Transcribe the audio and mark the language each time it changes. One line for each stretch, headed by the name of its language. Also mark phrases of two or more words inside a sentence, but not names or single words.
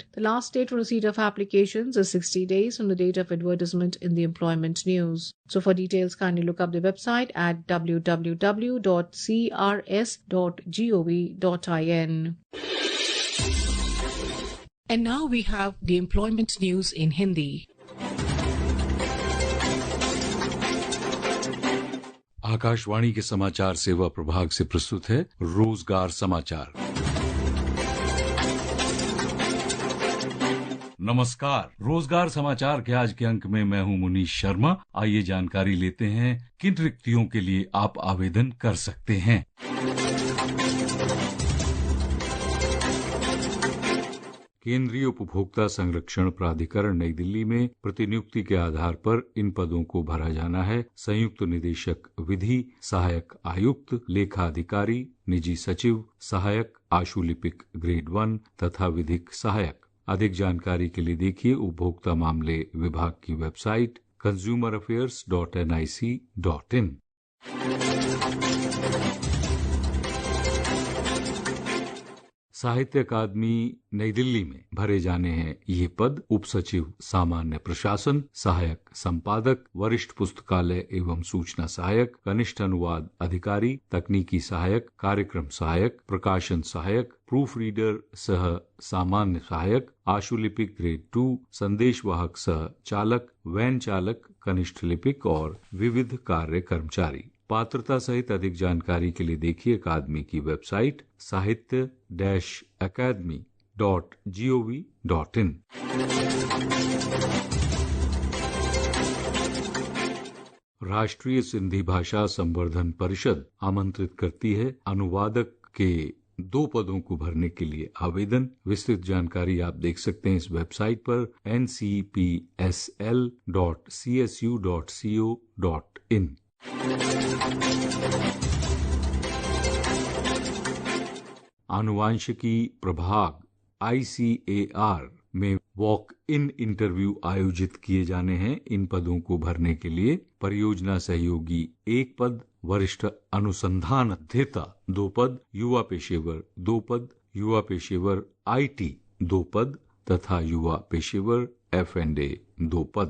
English: The last date for receipt of applications is 60 days from the date of advertisement in the Employment News. So for details, kindly look up the website at www.crs.gov.in. And now we have the Employment News in Hindi.
Hindi: आकाशवाणी के समाचार सेवा प्रभाग से प्रस्तुत है रोजगार समाचार। नमस्कार। रोजगार समाचार के आज के अंक में मैं हूं मुनीश शर्मा। आइए जानकारी लेते हैं किन रिक्तियों के लिए आप आवेदन कर सकते हैं। केंद्रीय उपभोक्ता संरक्षण प्राधिकरण नई दिल्ली में प्रतिनियुक्ति के आधार पर इन पदों को भरा जाना है। संयुक्त निदेशक विधि, सहायक आयुक्त, लेखा अधिकारी, निजी सचिव, सहायक आशुलिपिक ग्रेड 1 तथा विधिक सहायक। अधिक जानकारी के लिए देखिए उपभोक्ता मामले विभाग की वेबसाइट consumeraffairs.nic.in। साहित्य अकादमी नई दिल्ली में भरे जाने हैं ये पद। उप सचिव सामान्य प्रशासन, सहायक संपादक, वरिष्ठ पुस्तकालय एवं सूचना सहायक, कनिष्ठ अनुवाद अधिकारी, तकनीकी सहायक, कार्यक्रम सहायक, प्रकाशन सहायक,
English: proof reader
Hindi: सह सामान्य सहायक, आशुलिपिक ग्रेड 2, संदेशवाहक सह चालक, वैन चालक, कनिष्ठ लिपिक और विविध कार्य कर्मचारी। पात्रता सहित अधिक जानकारी के लिए देखिए अकादमी की वेबसाइट sahitya-academy.gov.in। राष्ट्रीय सिंधी भाषा संवर्धन परिषद आमंत्रित करती है अनुवादक के 2 पदों को भरने के लिए आवेदन। विस्तृत जानकारी आप देख सकते हैं इस वेबसाइट पर ncpsl.csu.co.in। आनुवांशिकी प्रभाग ICAR में
English: walk in interview
Hindi: आयोजित किए जाने हैं। इन पदों को भरने के लिए परियोजना सहयोगी 1 पद, वरिष्ठ अनुसंधान अध्येता 2 पद, युवा पेशेवर 2 पद, युवा पेशेवर IT 2 पद तथा युवा पेशेवर F&A 2 पद।